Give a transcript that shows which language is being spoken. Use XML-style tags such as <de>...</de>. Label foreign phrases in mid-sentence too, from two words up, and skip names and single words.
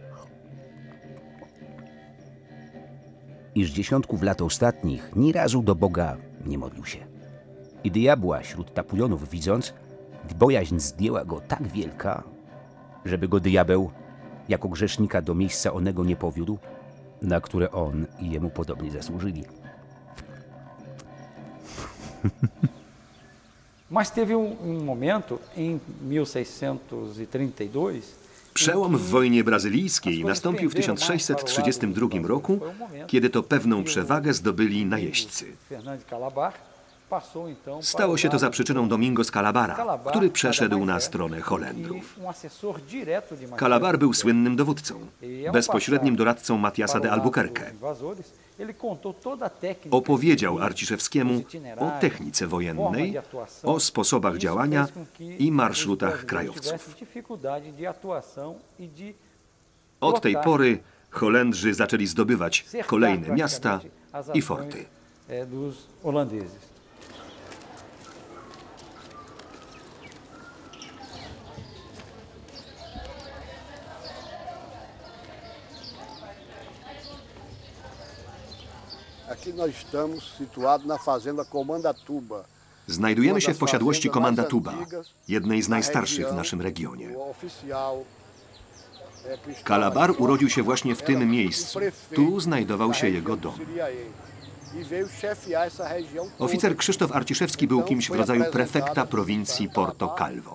<pl>Iż dziesiątków lat ostatnich ni razu do Boga nie modlił się. I diabła wśród Tapujonów widząc, bojaźń zdjęła go tak wielka, żeby go diabeł jako grzesznika do miejsca onego nie powiódł, na które on i jemu podobnie zasłużyli.</pl> <pt>Mas teve momento em 1632.</pt> <pl>Przełom w wojnie brazylijskiej nastąpił w 1632 roku, kiedy to pewną przewagę zdobyli najeźdźcy. Stało się to za przyczyną Domingos Calabara, który przeszedł na stronę Holendrów. Calabar był słynnym dowódcą, bezpośrednim doradcą Matiasa de Albuquerque. Opowiedział Arciszewskiemu o technice wojennej, o sposobach działania i marszrutach krajowców. Od tej pory Holendrzy zaczęli zdobywać kolejne miasta i forty.</pl> <pt>Aqui nós estamos situados na fazenda Comandatuba.</pt> <pl>Znajdujemy się w posiadłości Comandatuba, jednej z najstarszych w naszym regionie. Calabar urodził się właśnie w tym miejscu. Tu znajdował się jego dom. Oficer Krzysztof Arciszewski był kimś w rodzaju prefekta prowincji Porto Calvo.</pl>